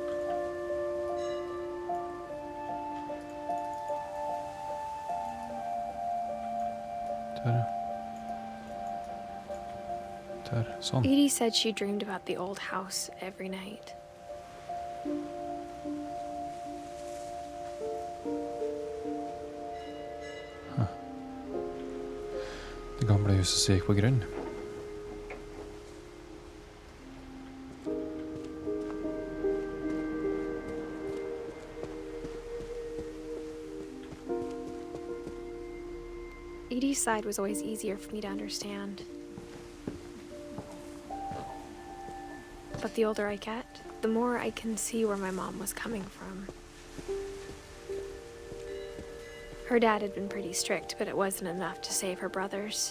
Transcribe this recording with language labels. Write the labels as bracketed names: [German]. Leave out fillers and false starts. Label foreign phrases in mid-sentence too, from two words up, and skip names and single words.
[Norwegian] Der, sånn. [English] Edie said she dreamed about the old house every night. [Norwegian] Det gamle huset som gikk på grunn. [English] Edie's side was always easier for me to understand. But the older I get, the more I can see where my mom was coming from. Her dad had been pretty strict, but it wasn't enough to save her brothers.